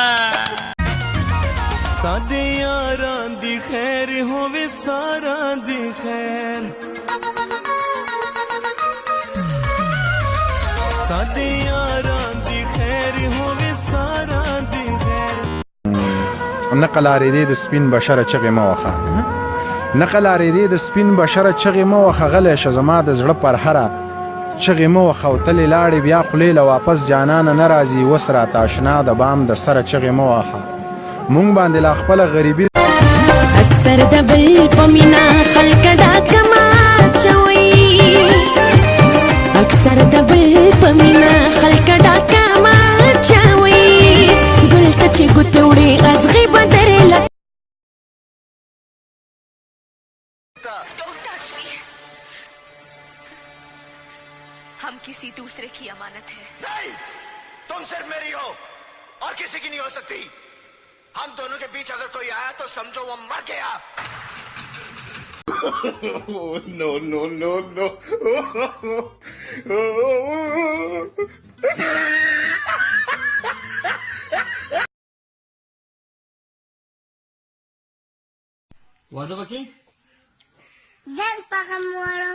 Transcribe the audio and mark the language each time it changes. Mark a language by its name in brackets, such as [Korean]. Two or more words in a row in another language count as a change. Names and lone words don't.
[Punjabi] ساڈے یاراں دی خیر ہووے سارا دی خیر ساڈے یاراں دی خیر ہووے سارا دی خیر [Pashto] نقل اریدې د سپین بشره چغې مه وخه نقل اریدې د سپین بشره چغې مه وخه غلی شه زما د زړه پر هره چغې مه وخه او تلې لاړې بیا خولې له واپس جانانه نه راځي اوس راته اشنا د بام د سره چغې مه وخه مونږ باندې لا خپله غریبي اکثر د بل په مینا خلک دا کما چوي اکثر د بل په مینا خلک دا کما چوي ګل ته چې ګوتې وړي ازغې به درې لک [Hindi] हम किसी दूसरे की अमानत है नहीं, तुम सिर्फ मेरी हो और किसी की नहीं हो सकती। हम दोनों के बीच अगर कोई आया तो समझो वो मर गया। [English] no no no no [Pashto] واده وکي ځان پاکم وړم